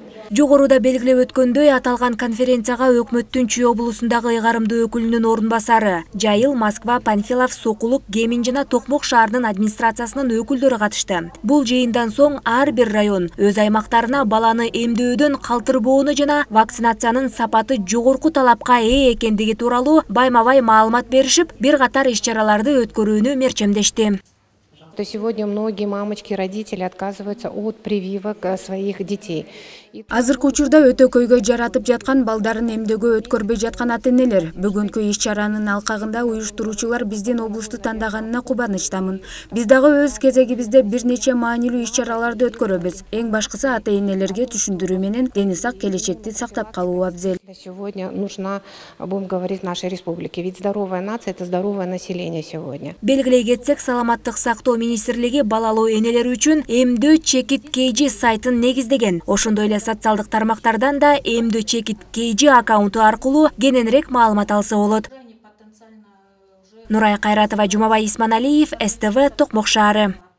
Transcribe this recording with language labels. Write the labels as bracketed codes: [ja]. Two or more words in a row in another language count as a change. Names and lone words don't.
[ky] Жогоруда белгилеп өткөндөй, аталган конференцияга өкмөттүн Чүй облусундагы ыйгарымдуу өкүлүнүн орун басары, Жайыл, Москва, Панфилов, Сокулук, Кемин жана Токмок шаарынын администрациясынын өкүлдөрү катышты. Бул жыйындан соң ар бир район өз аймактарына баланы эмдөөдөн калтырбоону жана вакцинациянын сапаты жогорку талапка ээ экендиги тууралуу байма-бай маалымат беришип, бир катар иш-чараларды өткөрүүнү мерчемдешти. [ru] Сегодня многие мамочки, родители отказываются от прививок своих детей. [ky] Азыркы учурда өтө көйгөй жаратып жаткан балдарын эмдөөгө өткөрбөй жаткан ата-энелер. Бүгүнкү иш-чаранын алкагында уюштуруучулар биздин облусту тандаганына кубанычтамын. Биз дагы өз кезегибизде бир нече маанилүү иш-чараларды өткөрөбүз. Эң башкысы ата-энелерге түшүндүрүү менен дени сак келечекти сактап калуу абзел. [ru] Сегодня нужна, будем говорить, нашей республике. Ведь здоровая нация – это здоровое население сегодня. [ky] Белгилей кетсек, саламаттык сактоо министрлиги балалуу энелер үчүн эмдөө чекит KG сайтын негиздеген. Ошондой эле социалдык тармактардан да эмдөө чекит KG аккаунту аркылуу кененирээк маалымат алса болот. Нурай Кайратова, Жумабай Исманалиев, СТВ, Токмок шаары.